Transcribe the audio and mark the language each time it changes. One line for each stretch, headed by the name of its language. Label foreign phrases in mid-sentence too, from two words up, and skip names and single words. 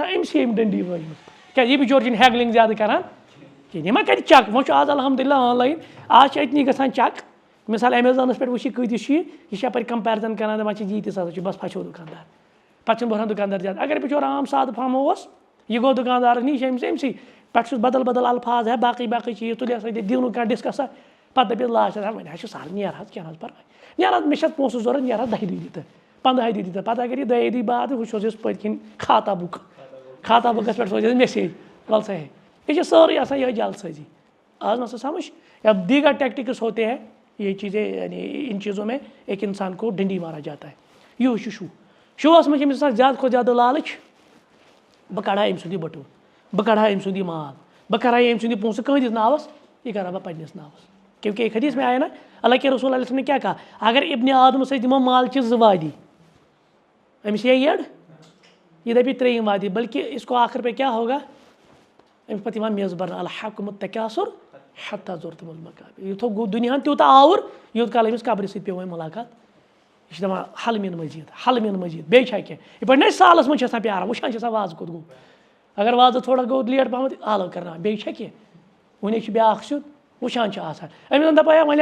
Kashmiri: آسان أمۍسٕے أمۍ ڈٔنڈی وٲجمٕژ کیٛازِ یہِ بِچور چھِنہٕ ہیگلِنٛگ زیادٕ کَران کِہیٖنۍ یہِ ما کَرِ چَک وۄنۍ چھُ آز الحمدُاللہ آنلاین آز چھِ أتنی گژھان چَک مِثال ایمیزانَس پٮ۪ٹھ وٕچھ یہِ کۭتِس چھُ یہِ چھِ یَپٲرۍ کَمپیرِزَن کَران دَپان چھِ ییٖتِس ہَسا چھُ بَس پھَچو دُکاندار پَتہٕ چھِنہٕ بہران دُکاندار زیادٕ اگر بِچور عام سادٕ پَہم اوس یہِ گوٚو دُکاندارَس نِش یہِ چھِ أمۍسٕے پٮ۪ٹھٕ چھُس بدل الفاظ باقٕے چیٖز تُلہِ ہسا دِیِو نہٕ کانٛہہ ڈِسکَسا پَتہٕ دَپٮ۪س لاسٹَس وۄنۍ حظ چھُ سہل نیرٕ حظ کینٛہہ حظ پَرواے نیرٕ حظ مےٚ چھِ اَتھ پونٛسہٕ ضوٚرَتھ نیرٕ حظ 10 دۄہہِ دِتہٕ 15 دۄہہِ دِتہٕ پَتہٕ اگر یہِ 2 دۄہہِ بعد وٕچھوس یُس پٔتۍ کِنۍ کھاتا بُکَس پٮ۪ٹھ سوزٮ۪س میسیج وَل سا ہے یہ چھِ سٲرٕے آسان یِہوٚے جلد سٲزی آز مسا سمجھ
Urdu: یا دیگر ٹیکٹکس ہوتے ہیں یہ چیزیں یعنی ان چیزوں میں ایک انسان کو ڈنڈی مارا جاتا ہے
Kashmiri: یہ چھُ شوہَس منٛز چھِ أمِس آسان زیادٕ کھۄتہٕ زیادٕ لالٕچ بہٕ کَڑٕ ہا أمۍ سُنٛد یہِ بٔٹوٕ بہٕ کَڑٕ ہا أمۍ سُنٛد یہِ مال بہٕ کَرٕ ہا أمۍ سُنٛد یہِ پونٛسہٕ کٕہٕنٛدِس ناوَس یہِ کَرٕ ہا بہٕ پنٛنِس ناوَس
Urdu: کیونکہ ایک حدیث میں آیا نا اللہ کے رسول علیہ وسلم نے کیا کہا
Kashmiri: اگر ابن آدمَس أسۍ دِمو مالچہِ 2 وادی أمِس یی یٔڈ یہِ دَپہِ 3 وادی
Urdu: بلکہ اس کو آخر پہ کیا ہوگا
Kashmiri: أمِس پَتہٕ یِوان میٚژ بَرنہٕ
Arabic: الحاکُمُ التکاثُر حتیٰ زُرتُمُل المقابر
Kashmiri: یوٗتاہ گوٚو دُنیاہَن تیوٗتاہ آوُر یوٗت کال أمِس قبرِ سۭتۍ پیوٚو وۄنۍ مُلاقات یہِ چھِ دَپان
Arabic: حل مِن مٔزیٖد
Kashmiri: بیٚیہِ چھا کینٛہہ یِتھ پٲٹھۍ نہ أسۍ سالَس منٛز چھِ آسان پیاران وٕچھان چھِ آسان وازٕ کوٚت گوٚو اگر وازٕ تھوڑا گوٚو لیٹ پَہمَتھ حالو کَرناوان بیٚیہِ چھا کینٛہہ وٕنہِ چھِ بیٛاکھ سیُن وٕچھان چھِ آسان أمِس زَن دَپان وۄنۍ